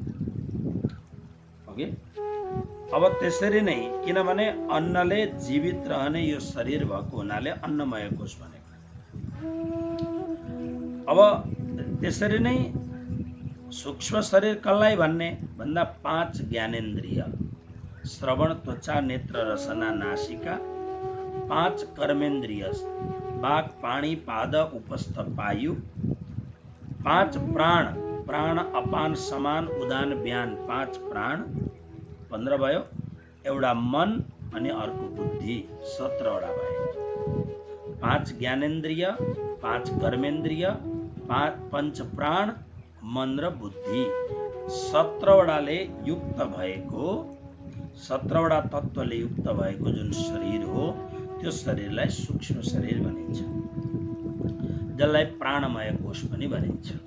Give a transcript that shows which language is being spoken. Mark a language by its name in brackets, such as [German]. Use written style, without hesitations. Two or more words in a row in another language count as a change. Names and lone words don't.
[Nepali] ओके, अब त्यसरी नै, किनभने अन्नले जीवित रहने यो शरीर भएको हुनाले अन्नमय कोष भनेको। अब त्यसरी नै सूक्ष्म शरीर कसलाई भन्ने भन्दा 5 ज्ञानेन्द्रिय, श्रवण, त्वचा, नेत्र, रसना, नासिका, 5 कर्मेन्द्रिय, वाक्, पाणी, पाद, उपस्थ, पायु, 5 प्राण, प्राण, अपान, समान, उदान, व्यान, 5 प्राण, 15 भयो। एउटा मन अनि अर्को बुद्धि, 17 वटा भयो। 5 ज्ञानेन्द्रिय, 5 कर्मेन्द्रिय, 5 पंच प्राण, मन र बुद्धि, 17 वटाले युक्त भएको, 17 वटा तत्वले युक्त भएको जुन शरीर हो, त्यो शरीरलाई सूक्ष्म शरीर भनिन्छ, जसलाई प्राणमय कोष पनि भनिन्छ।